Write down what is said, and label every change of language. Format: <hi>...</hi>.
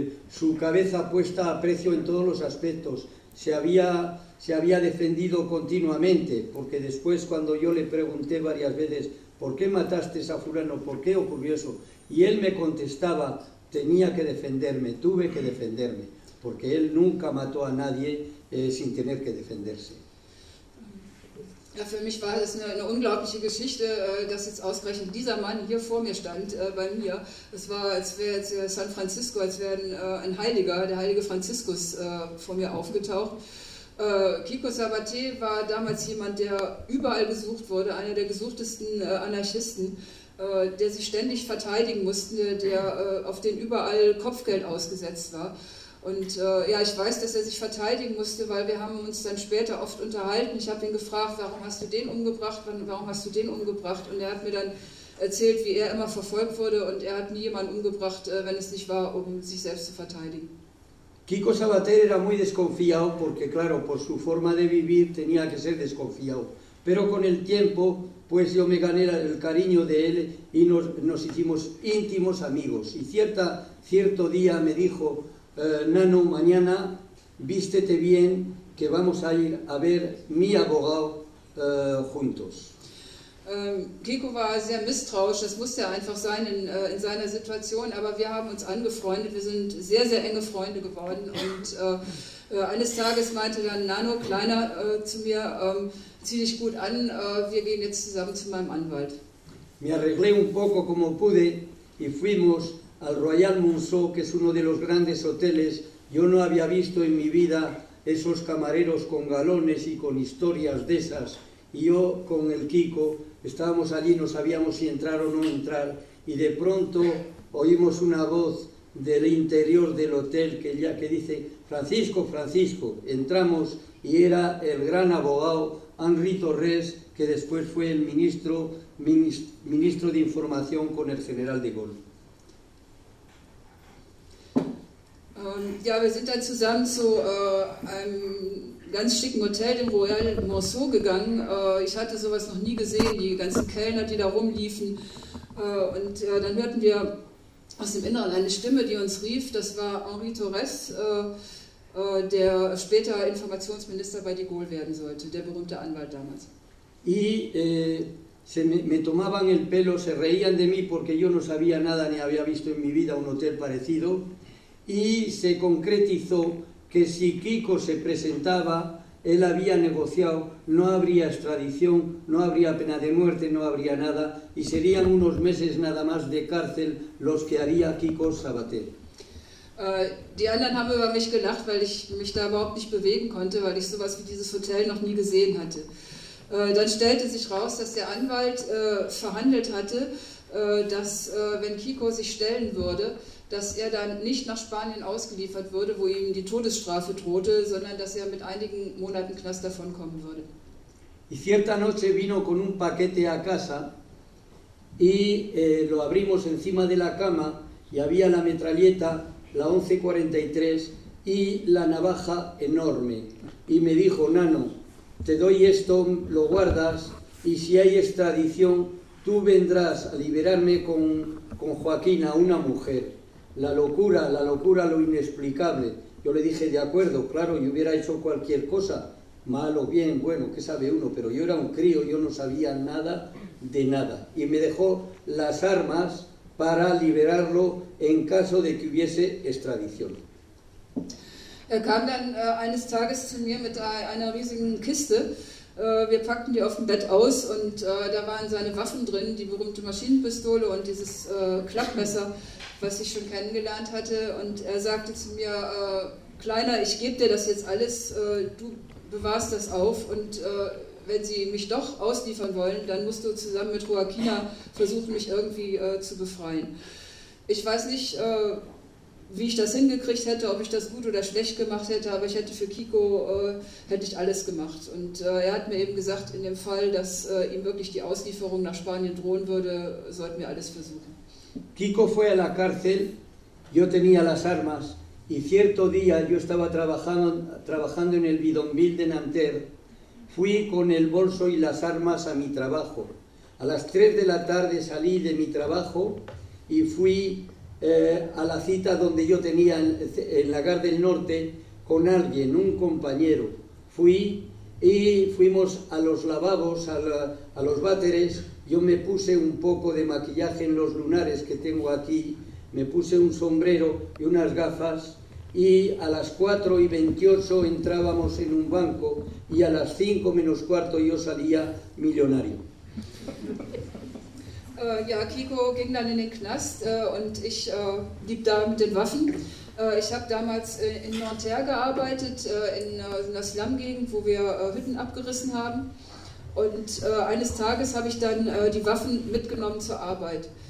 <es>Su cabeza puesta a precio en todos los aspectos, se había defendido continuamente, porque después cuando yo le pregunté varias veces ¿por qué mataste a fulano? ¿Por qué ocurrió eso? Y él me contestaba, tenía que defenderme, tuve que defenderme, porque él nunca mató a nadie sin tener que defenderse.</es> <de>Ja, für mich war das eine unglaubliche Geschichte, dass jetzt ausgerechnet dieser Mann hier vor mir stand, bei mir. Es war, als wäre jetzt San Francisco, als wäre ein Heiliger, der heilige Franziskus vor mir aufgetaucht. Kiko Sabater war damals jemand, der überall gesucht wurde, einer der gesuchtesten Anarchisten, der sich ständig verteidigen musste, der auf den überall Kopfgeld ausgesetzt war. Und ja, ich weiß, dass er sich verteidigen musste, weil wir haben uns dann später oft unterhalten. Ich habe ihn gefragt, warum hast du den umgebracht, warum hast du den umgebracht? Und er hat mir dann erzählt, wie er immer verfolgt wurde und er hat nie jemanden umgebracht, wenn es nicht war, um sich selbst zu verteidigen.</de> <es>Kiko Sabater era muy desconfiado, porque claro, por su forma de vivir tenía que ser desconfiado. Pero con el tiempo, pues yo me gané el cariño de él y nos hicimos íntimos amigos. Y cierto día me dijo... Nano, mañana vístete bien, que vamos a ir a ver mi abogado juntos.</es> <de>Kiko war sehr misstrauisch, das musste er einfach sein in seiner Situation, aber wir haben uns angefreundet, wir sind sehr, sehr enge Freunde geworden und eines Tages meinte dann Nano, kleiner, zu mir, zieh dich gut an, wir gehen jetzt zusammen zu meinem Anwalt.</de> <es>Me arreglé un poco como pude y fuimos al Royal Monceau, que es uno de los grandes hoteles. Yo no había visto en mi vida esos camareros con galones y con historias de esas. Y yo con el Kiko estábamos allí, no sabíamos si entrar o no entrar, y de pronto oímos una voz del interior del hotel que dice, Francisco, Francisco, entramos, y era el gran abogado Henri Torres, que después fue el ministro de Información con el general de Gaulle.</es> <de>Ja, wir sind dann zusammen zu einem ganz schicken Hotel, dem Royal Monceau, gegangen. Ich hatte sowas noch nie gesehen, die ganzen Kellner, die da rumliefen. Dann hörten wir aus dem Inneren eine Stimme, die uns rief. Das war Henri Torres, der später Informationsminister bei de Gaulle werden sollte, der berühmte Anwalt damals.</de> <es>Y se me tomaban el pelo, se reían de mí, porque yo no sabía nada ni había visto en mi vida un hotel parecido. Y se concretizó que si Kiko se presentaba, él había negociado, no habría extradición, no habría pena de muerte, no habría nada, y serían unos meses nada más de cárcel los que haría Kiko Sabater.</es> <de>Die anderen haben über mich gelacht, weil ich mich da überhaupt nicht bewegen konnte, weil ich sowas wie dieses Hotel noch nie gesehen hatte. Dann stellte sich raus, dass der Anwalt verhandelt hatte, dass wenn Kiko sich stellen würde, dass er dann nicht nach Spanien ausgeliefert würde, wo ihm die Todesstrafe drohte, sondern dass er mit einigen Monaten Knast davonkommen würde.</de> <es>Y cierta noche vino con un paquete a casa y lo abrimos encima de la cama y había la metralleta, la 11.43 y la navaja enorme. Y me dijo, Nano, te doy esto, lo guardas, y si hay extradición, tú vendrás a liberarme con Joaquina, una mujer. La locura, lo inexplicable. Yo le dije, de acuerdo, claro, yo hubiera hecho cualquier cosa, mal o bien, bueno, qué sabe uno, pero yo era un crío, yo no sabía nada de nada. Y me dejó las armas para liberarlo en caso de que hubiese extradición.</es> <de>Er kam dann eines Tages zu mir mit einer riesigen Kiste. Wir packten die auf dem Bett aus und da waren seine Waffen drin, die berühmte Maschinenpistole und dieses Klappmesser, was ich schon kennengelernt hatte. Und er sagte zu mir, Kleiner, ich gebe dir das jetzt alles, du bewahrst das auf und wenn sie mich doch ausliefern wollen, dann musst du zusammen mit Joaquina versuchen, mich irgendwie zu befreien. Ich weiß nicht, wie ich das hingekriegt hätte, ob ich das gut oder schlecht gemacht hätte, aber ich hätte für Kiko hätte ich alles gemacht. Und er hat mir eben gesagt, in dem Fall, dass ihm wirklich die Auslieferung nach Spanien drohen würde, sollten wir alles versuchen.</de> <es>Kiko fue a la cárcel, yo tenía las armas, y cierto día yo estaba trabajando en el bidonville de Nanterre, fui con el bolso y las armas a mi trabajo. A las 3 de la tarde salí de mi trabajo y fui a la cita donde yo tenía en la Gare del Norte con alguien, un compañero. Fui y fuimos a los lavabos, a los váteres. Yo me puse un poco de maquillaje en los lunares que tengo aquí, me puse un sombrero y unas gafas. Y a las 4 y 28 entrábamos en un banco y a las 5 menos cuarto yo salía millonario.</es> <de>Ja, Kiko ging dann in den Knast und ich blieb da mit den Waffen. Ich habe damals in Nanterre gearbeitet, in der Slum-Gegend, wo wir Hütten abgerissen haben. Und eines Tages habe ich dann die Waffen mitgenommen zur Arbeit.</de>